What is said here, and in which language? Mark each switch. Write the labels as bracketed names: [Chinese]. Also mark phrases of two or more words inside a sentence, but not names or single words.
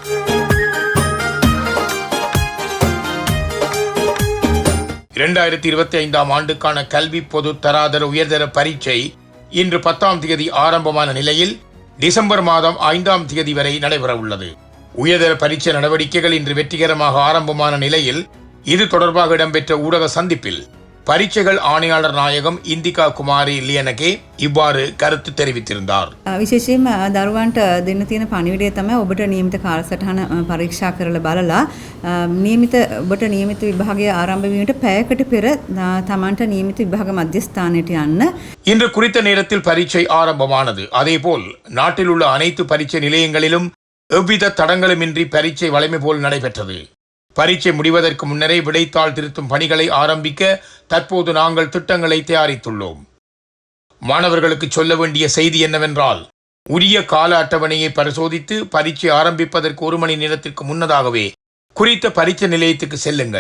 [Tamil] 2025 ஆண்டுக்கான கல்வி பொது தராதர உயர்தர பரீட்சை இன்று 10ஆம் தேதி ஆரம்பமான நிலையில் டிசம்பர் மாதம் 5ஆம் தேதி வரை நடைபெறவுள்ளது. உயர்தர பரீட்சை நடவடிக்கைகள் இன்று வெற்றிகரமாக ஆரம்பமான நிலையில் இது தொடர்பாக இடம்பெற்ற ஊடக சந்திப்பில் பரீட்சைகள் ஆணையாளர் நாயகம் இந்திகா குமாரி லியனகே இவ்வாறு කරුත්තු தெரிவித்திருந்தார். [Sinhala] විශේෂයෙන්ම දරුවන්ට දෙන්න තියෙන පණිවිඩය තමයි ඔබට නියමිත කාලසටහන පරීක්ෂා කරලා බලලා නියමිත ඔබට නියමිත විභාගය ආරම්භ වීමට පැයකට පෙර තමන්ට නියමිත විභාග මධ්‍යස්ථානයට යන්න. [Tamil] இன்று குறித்த நேரத்தில் பரீட்சை ஆரம்பமானது. அதேபோல் நாட்டில் உள்ள அனைத்து பரீட்சை நிலையங்களிலும் எவ்வித தடங்களுமின்றி பரீட்சை வழமை போல் நடைபெற்றது. பரீட்சை முடிவதற்கு முன்னரே விடைத்தாள் திருத்தும் பணிகளை ஆரம்பிக்க தற்போது நாங்கள் திட்டங்களை தயாரித்துள்ளோம். மாணவர்களுக்கு சொல்ல வேண்டிய செய்தி என்னவென்றால், உரிய கால அட்டவணையை பரிசோதித்து பரீட்சை ஆரம்பிப்பதற்கு 1 மணி நேரத்திற்கு முன்னதாகவே குறித்த பரீட்சை நிலையத்துக்கு செல்லுங்கள்.